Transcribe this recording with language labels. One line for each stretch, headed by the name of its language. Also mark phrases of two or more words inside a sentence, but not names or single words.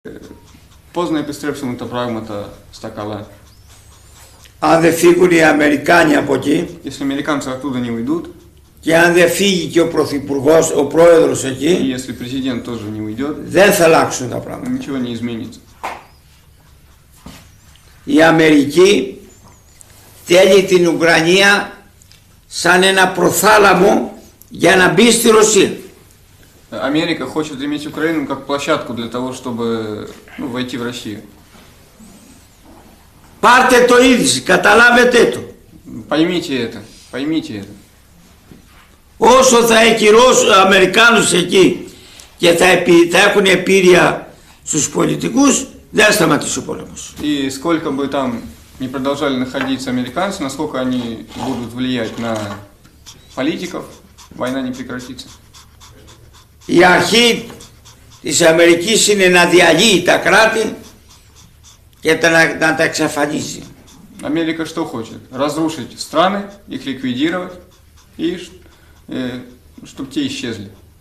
Greek: Πώς να επιστρέψουμε τα πράγματα στα καλά. Αν δεν φύγουν οι Αμερικάνοι από εκεί
Russian: Если американцы оттуда не уйдут,
Greek: και αν δεν φύγει και ο Πρωθυπουργός, ο Πρόεδρος
Russian: и
Greek: εκεί,
Russian: если президент тоже не уйдет,
Greek: δεν θα αλλάξουν τα πράγματα.
Russian: ничего не изменится.
Greek: Η Αμερική θέλει την Ουκρανία σαν ένα προθάλαμο για να μπει στη Ρωσία.
Russian: Америка хочет иметь Украину как площадку для того, чтобы войти в Россию.
Greek: Πάρτε το είδηση, καταλάβετε το.
Russian: Поймите это.
Greek: Όσο θα έχει Αμερικάνους εκεί και θα έχουν επίρρεια στους πολιτικούς, δεν θα σταματήσει ο πόλεμος.
Russian: И сколько бы там не продолжали находиться американцы, насколько они будут влиять на политиков, война не прекратится.
Greek: Η αρχή της Αμερικής είναι να διαλύει τα кράτη και να τα εξαφανίζει.
Russian: Америка что хочет? Разрушить страны, их ликвидировать и чтобы те исчезли.